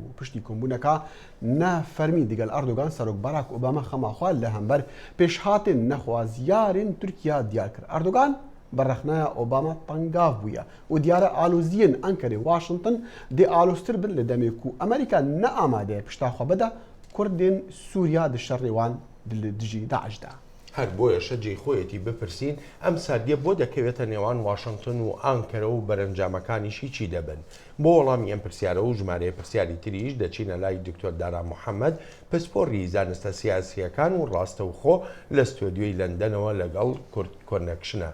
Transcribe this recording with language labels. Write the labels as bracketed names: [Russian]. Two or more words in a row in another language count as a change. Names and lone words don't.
[Kurdish] Piştî kombûneka nefermî digel Erdogan serok Barack Obama xemaxwe li hember pêşhatên nexwaziyarên Tirkiye diyar kir. Erdogan berrexneya Obama tengav bûye û diyare aloziyên Enkerê Washington dê aloztir bin li demê ku Amerîka neamade ye pişta xwe bide Kurdên Sûriya di şerrê wan dijî Daeş de. [Central Kurdish] هەر بۆیە شەجێ خۆیەتی بپرسین ئەم ساردیە بۆ دەکەوێتە نێوان واشنگتن و ئانکەرە و بەرەنجامەکانیشی چی دەبن. بۆ وەڵامی ئەم پرسیارە و ژمارەیە پرسیاری تریش دەچینە لای دکتۆر دارا محەممەد پسپۆڕی زانستە سیاسیەکان و ڕاستەوخۆ لە ستۆدیۆی لەندەنەوە لەگەڵ کورت کۆنەکشنە.